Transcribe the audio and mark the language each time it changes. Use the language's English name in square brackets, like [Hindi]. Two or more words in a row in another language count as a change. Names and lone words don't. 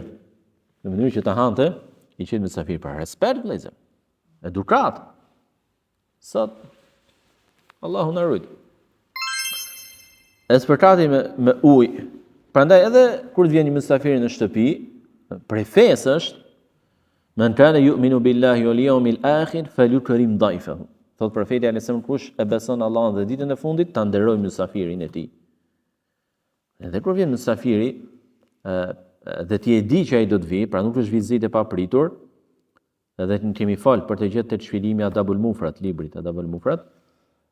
[Albanian] Në mënyrë që të hante I qenë mysafir për respekt vëllezër. Edukat. Sot Allahu na ruaj. Esperkati me ujë. Prandaj edhe kur të vjen një mysafir në shtëpi, prej fesë është [Arabic] من كان يؤمن بالله واليوم الآخر فليكرم ضيفه. [Albanian] Thot profeti [Arabic] عليه السلام [Albanian] kush e beson Allahun dhe ditën e fundit ta nderoj mysafirin e tij. Edhe kur vjen mysafiri, dhe ti e di që ai do të vi, pra nuk është vizitë e papritur. Edhe kemi fal për të gjetë tek shpjegimi Adabul Mufrad, librit Adabul Mufrad.